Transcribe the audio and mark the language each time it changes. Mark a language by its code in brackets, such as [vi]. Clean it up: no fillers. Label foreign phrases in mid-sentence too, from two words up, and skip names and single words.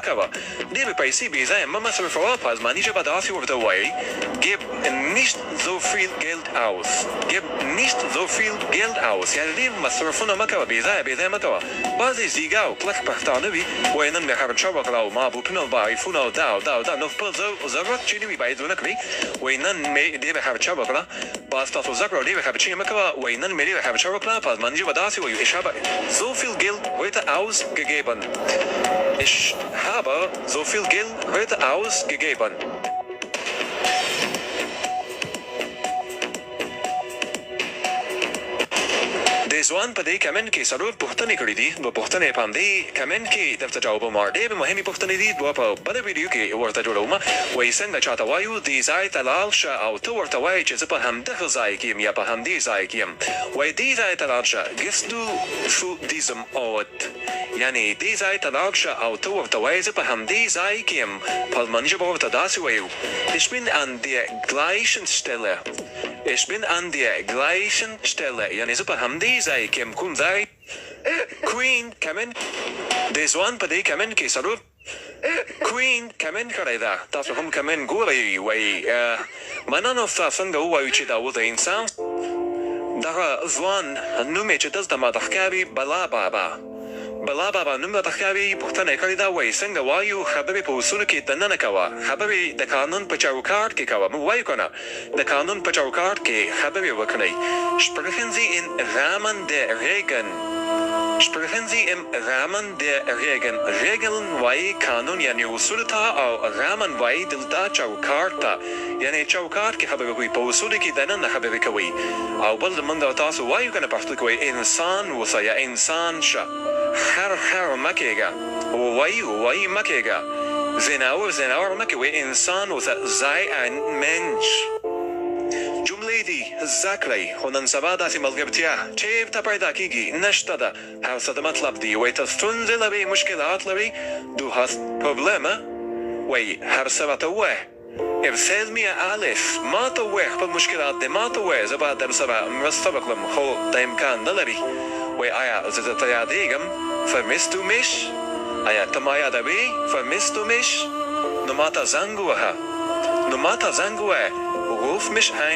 [ps] کوه ډېرې پیسې بې ځایه مه مصرفوه په ازماني ژبه داسې ورته وایئ [de] gib nicht so viel Geld aus gib nicht so viel Geld aus [ps] یعنې ډېر مصرفونه مه کوه بې ځایه مه کوه بعضې زیږه او کلک پښتانه وي وایي نن مې خرچه وکړه او ما بوټونه او آیفونه او دا او دا نو خپل ضرورت چې نه وي باید ونه کړي وایي نن مې ډېره خرچه وکړه باز تاسو زده کړه ډېرې خرچې مه کوه وایي نن مې ډېره خرچه وکړه په ازماني ژبه داسې وایو [de] ich habe so viel Geld heute ausgegeben ich habe so viel Geld heute ausgegeben [ps] د ځوان په دې کمنټ کې څلور پوښتنې کړي دي دوه پوښتنې په همدې کمنټ کې درته جوابوم ډېرې مهمې پوښتنې دي دوه په بله ویډیو کې ورته جوړوم وایي څنګه چاته وایو دې ځای ته لاړ شه او ته ورته وایې چې زه په همدغه ځای کې یم یا په همدې ځای کې یم وایي دې ځای ته لاړ شه [de] gehst du zu diesem Ort [ps] یعنې دې ځای ته لاړ شه او ته ورته وایې زه په همدې ځای کې یم په الماني ژبه ورته داسې وایو [de] ich bin an der gleichen Stelle ich bin an der gleichen Stelle [ps] یعنې زه په همدې ځای کې یم کوم ځای کوین کمنټ د ځوان په دې کمنټ کې څلور کوین کمنټ کړی ده تاسو هم کمنټ ګورئ وایي مننه ستا څنګه ووایو چې دا و د انسان دغه ځوان نوم یې چې دلته ماته ښکاري بلا بابا نوم راته ښکاري پوښتنه یې کړې ده وایي څنګه وایو خبرې په اصولو کې دننه کوه خبرې د قانون په چوکاټ کې کوه موږ وایو که نه د قانون په چوکاټ کې خبرې وکړئ [de] sprechen Sie im Rahmen der Regeln sprechen Sie im Rahmen der Regeln Regeln [ps] وایي قانون یعنې اصولو ته او Rahmen وایي دلته چوکاټ ته یعنې چوکاټ کې خبرې کوئ په اصولو کې دننه خبرې کوئ او بل موږ او تاسو وایو که نه پښتو کې وایي انسان اوسه یا انسان شه خر مه کېږه وایي مه کېږه زناور مه کوئ انسان اوسه [de] sei ein Mensch [ps] جملې دي زده کړئ خو نن سبا داسې ملګرتیا چېرته پیدا کېږي نشته ده هر څه د مطلب دي وایي ته ستونزې لرې مشکلات لرې [de] du hast Probleme [ps] وایي هر څه راته ووایه [de] erzähl mir alles [ps] ما ته ووایه خپل مشکلات دې ما ته ووایه زه به در سره مرسته وکړم خو دا امکان نه لري وایي آیا زه درته یادېږم [de] vermisst du mich [ps] آیا ته ما یادوې [de] vermisst du mich [ps] نو ما ته زنګ ووهه [de] ruf mich ein